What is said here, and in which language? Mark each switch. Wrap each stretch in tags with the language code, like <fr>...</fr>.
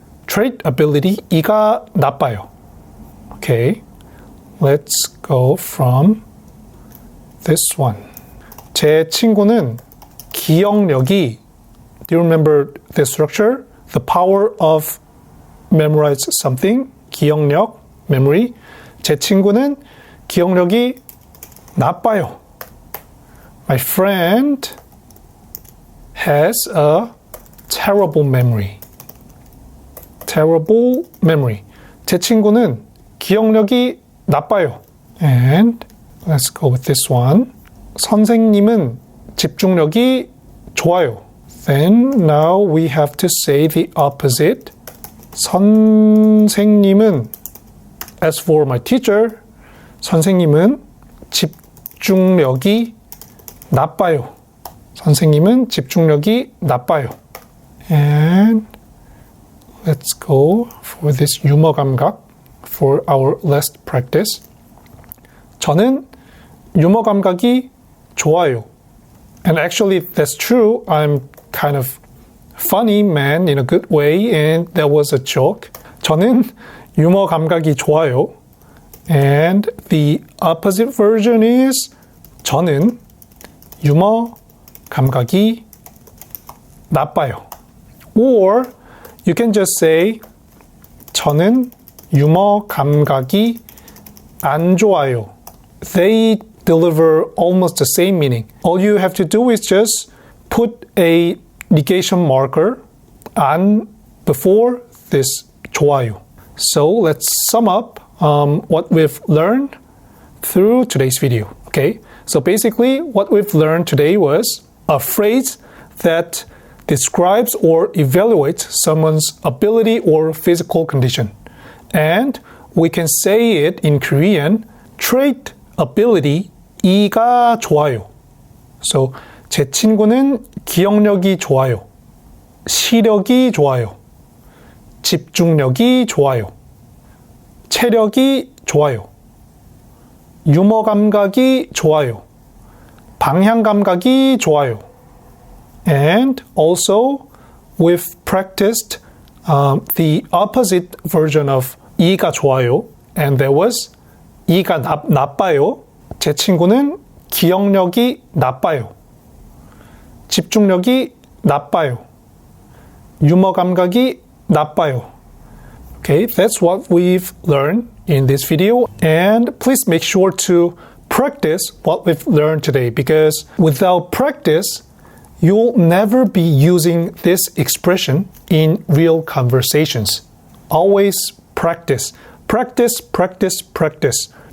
<en>Trait ability 이가 나빠요. Okay, let's go from this one. 제 친구는 기억력이, do you remember the structure? The power of memorize something, 기억력, memory.</en> <ko>제 친구는 기억력이 나빠요.</ko> <en>My friend has a terrible memory. Terrible memory.</en> <ko>제 친구는 기억력이 나빠요.</ko> <en>And let's go with this one.</en> <ko>선생님은 집중력이 좋아요.</ko> <en>Then now we have to say the opposite.</en> <ko>선생님은, as for my teacher, 선생님은 집중력이 나빠요. 선생님은 집중력이 나빠요.</ko> <en>And let's go for this 유머 감각 for our last practice.</en> <ko>저는 유머 감각이 좋아요.</ko> <en>And actually that's true. I'm kind of funny man in a good way, and that was a joke.</en> <ko>저는 유머 감각이 좋아요.</ko> <en>And the opposite version is 저는 유머 감각이 나빠요. Or you can just say 저는 유머 감각이 안 좋아요. They deliver almost the same meaning. All you have to do is just put a negation marker 안 before this 좋아요. So let's sum up what we've learned through today's video. Okay, so basically what we've learned today was a phrase that describes or evaluates someone's ability or physical condition. And we can say it in Korean, trait ability 이가 좋아요.</en> <ko>So 제 친구는 기억력이 좋아요. 시력이 좋아요. 집중력이 좋아요. 체력이 좋아요. 유머 감각이 좋아요. 방향 감각이 좋아요.</ko> <en>And also we've practiced the opposite version of 이가 좋아요. And that was 이가 나빠요.</en> <ko>제 친구는 기억력이 나빠요. 집중력이 나빠요. 유머 감각이 나빠요.</ko> <en>Okay, that's what we've learned in this video. And please make sure to practice what we've learned today, because without practice, you'll never be using this expression in real conversations. Always practice. Practice, practice, practice.</en>